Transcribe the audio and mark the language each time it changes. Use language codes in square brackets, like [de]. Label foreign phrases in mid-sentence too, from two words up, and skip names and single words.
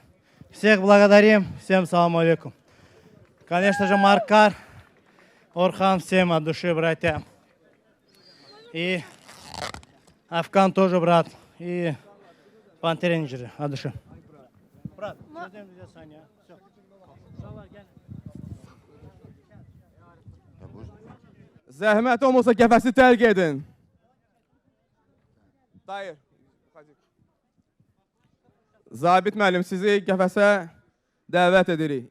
[ru] Всех благодарим. Всем [ar] سلام عليكم. [ru] Конечно же, Маркар, Орхан, всем от души, братья. И Афган тоже, брат. И Пантеренджеры от души. Брат, Саня. Все. [az] Zəhmət olmasa qəfəsi tərk edin. Dayır. Zabit müəllim, sizi qəfəsə dəvət edirik.